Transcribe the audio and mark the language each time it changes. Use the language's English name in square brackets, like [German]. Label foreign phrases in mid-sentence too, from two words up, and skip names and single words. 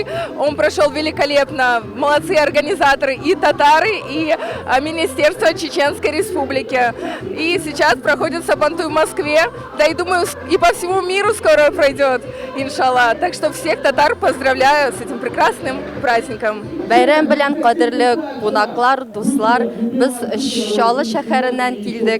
[Russian] Он прошел великолепно. Молодцы организаторы и татары, и Министерство Чеченской Республики. И сейчас проходит Сабантуй в Москве. Да и думаю, и по всему миру скоро пройдет, иншаллах. Так что всех татар поздравляю с этим прекрасным праздником. [Tatar] Бәйрәм белән кадерле кунаклар, дуслар, без Чаллы шәһәреннән килдек.